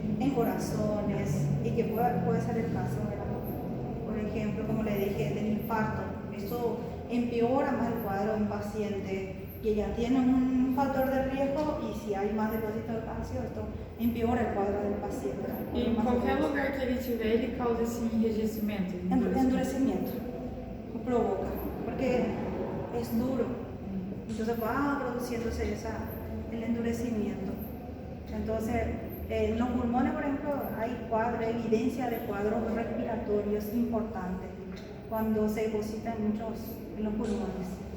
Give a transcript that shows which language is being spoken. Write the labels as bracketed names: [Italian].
[Spanish] en corazones, y que puede ser el caso, ¿verdad? Por ejemplo, como le dije, del infarto. Eso empeora más el cuadro de un paciente que ya tiene un factor de riesgo, y si hay más depósito de calcio, esto empeora el cuadro del paciente. [Portuguese] E em qualquer lugar que ele tiver, ele causa esse enrijecimento. [Spanish] Endurecimiento provoca, porque es duro, entonces va produciéndose el endurecimiento. Entonces, en los pulmones, por ejemplo, hay evidencia de cuadros respiratorios importantes cuando se depositan muchos en los pulmones.